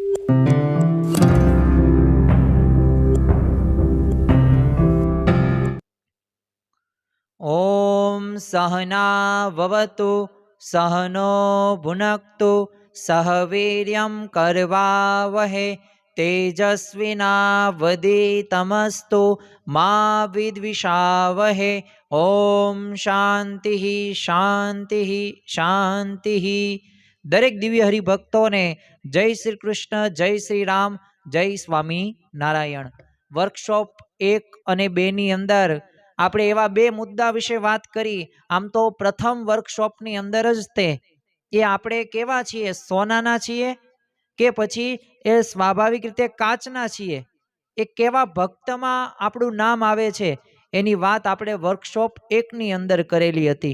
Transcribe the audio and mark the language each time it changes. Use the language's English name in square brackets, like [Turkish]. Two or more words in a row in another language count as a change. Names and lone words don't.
[Sanskrit] ओम सहनाववतु सहनो भुनक्तु सह वीर्यं करवावहे तेजस्विनावधीतमस्तु मा विद्विषावहे। ओम शांति शांति शांति। [Gujarati] દરેક દિવ્ય હરિભક્તોને જય શ્રી કૃષ્ણ, જય શ્રી રામ, જય સ્વામી નારાયણ। वर्कशॉप 1 અને 2 ની અંદર આપણે એવા બે મુદ્દા વિશે વાત કરી। આમ તો પ્રથમ વર્કશોપની અંદર જ તે એ આપણે કેવા છીએ, સોનાના છીએ કે પછી એ સ્વાભાવિક રીતે કાચના છીએ, એ કેવા ભક્તમાં આપણું નામ આવે છે એની વાત આપણે વર્કશોપ 1 ની અંદર કરેલી હતી।